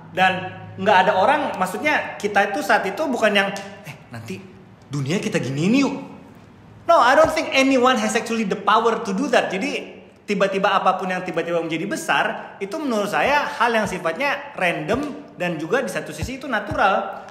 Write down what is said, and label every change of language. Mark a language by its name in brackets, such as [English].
[Indonesian] Dan nggak ada orang, maksudnya kita itu saat itu bukan yang nanti dunia kita giniin yuk. [English] No, I don't think anyone has actually the power to do that. [Indonesian] Jadi tiba-tiba apapun yang tiba-tiba menjadi besar, itu menurut saya hal yang sifatnya random dan juga di satu sisi itu natural.